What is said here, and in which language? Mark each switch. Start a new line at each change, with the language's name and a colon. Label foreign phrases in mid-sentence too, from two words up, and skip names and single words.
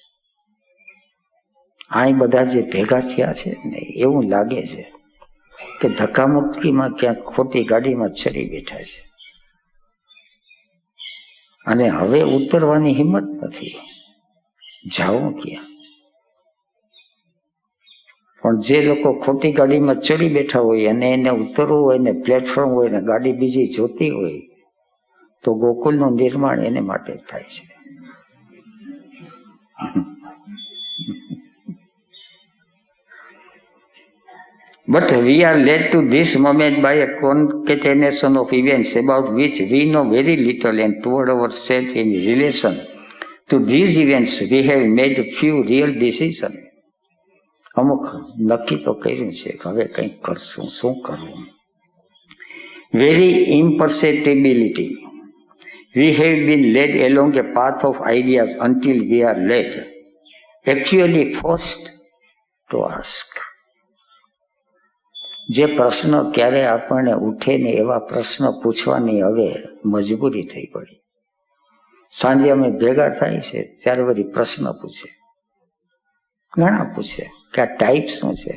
Gujarati: અહીં બધા જે ભેગા થયા છે ને એવું લાગે છે કે ધક્કામુક્કીમાં ક્યાંક ખોટી ગાડીમાં ચડી બેઠા છે અને હવે ઉતરવાની હિંમત નથી, જાવું ક્યાં? પણ જે લોકો ખોટી ગાડીમાં ચડી બેઠા હોય અને એને ઉતરવું હોય ને પ્લેટફોર્મ હોય ને ગાડી બીજી જોતી હોય તો ગોકુલનું નિર્માણ એને માટે થાય છે.
English: But we are led to this moment by a concatenation of events about which we know very little, and toward ourselves in relation to these events we have made few real decisions.
Gujarati: અમુક નક્કી તો કર્યું છે કે હવે કંઈક કરશું, શું કરવું?
English: Very imperceptibility. We have been led along a path of ideas until we are led, actually forced to ask.
Gujarati: જે પ્રશ્ન ક્યારે આપણને ઉઠે ને એવા પ્રશ્ન પૂછવાની હવે મજબૂરી થઈ પડી. સાંજે અમે ભેગા થાય છે ત્યારે બધી પ્રશ્ન પૂછે, ઘણા પૂછે કે આ ટાઈપ શું છે.